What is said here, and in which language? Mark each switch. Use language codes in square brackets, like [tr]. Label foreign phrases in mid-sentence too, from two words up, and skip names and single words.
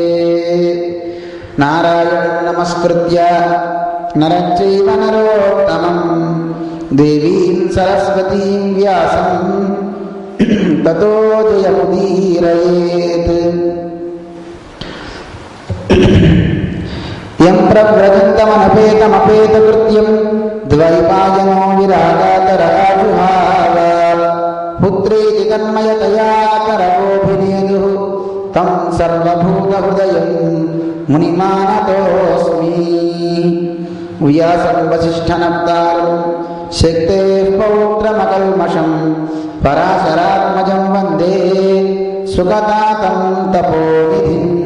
[sa] नारायणं नमस्कृत्य नरं चैव नरोत्तमं देवीं सरस्वतीं व्यासं ततो जयमुदीरयेत्। यं प्रव्रजन्तमनपेतमपेतकृत्यं ద్వైపాయనో విరాగాతరాజుహావ పుత్రేతి తన్మయతయా కరగోభినేదు తం సర్వభూతహృదయం మునిమానతోస్మి. వ్యాసం వసిష్ఠనప్తారం శక్తేః పౌత్రమకల్మషం పరాశరాత్మజం వందే సుఖతాతం తపోనిధిం.